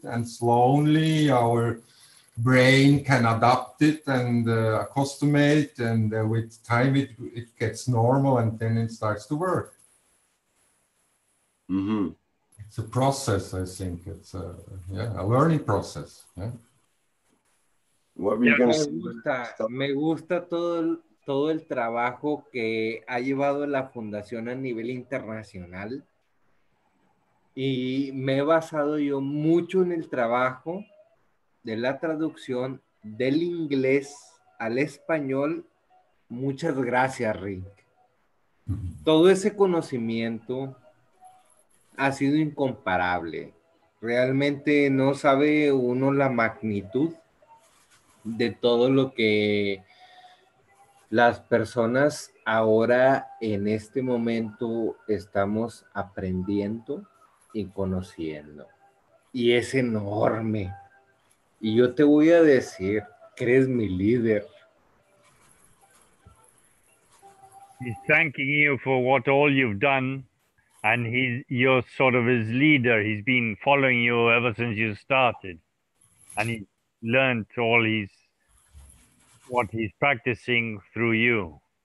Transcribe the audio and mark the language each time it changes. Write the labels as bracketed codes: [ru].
[en] And slowly, our brain can adapt it and accustom it, and with time, it gets normal, and then it starts to work. It's a process, I think. It's a learning process. Yeah. What were you going to say? [es] Me gusta todo el trabajo que ha llevado la fundación a nivel internacional, y me he basado yo mucho en el trabajo de la traducción del inglés al español. Muchas gracias, Rick. Todo ese conocimiento ha sido incomparable. Realmente no sabe uno la magnitud de todo lo que las personas ahora en este momento estamos aprendiendo y conociendo. Y es enorme. Y yo te voy a decir que eres mi líder. [en] He's thanking you for what all you've done, and you're sort of his leader. He's been following you ever since you started, and he learned what he's practicing through you.